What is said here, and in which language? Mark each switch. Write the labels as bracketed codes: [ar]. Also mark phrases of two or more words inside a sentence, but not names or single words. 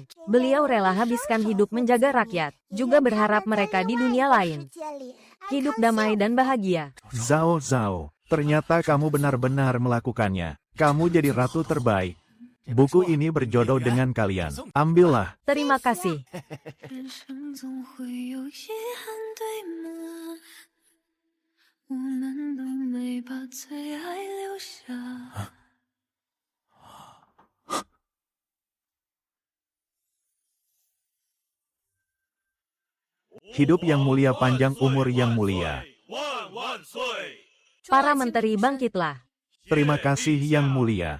[id] Beliau rela habiskan hidup menjaga rakyat, juga berharap mereka di dunia lain hidup damai dan bahagia. Zhao Zhao, ternyata kamu benar-benar melakukannya. Kamu jadi ratu terbaik. Buku ini berjodoh dengan kalian. Ambillah. Terima kasih. [zh] 人生总会有遗憾，对吗？我们都没把最爱留下。 [id] Hidup yang mulia, panjang umur yang mulia. [zh] 万万岁！ [id] Para menteri bangkitlah. Terima kasih yang mulia.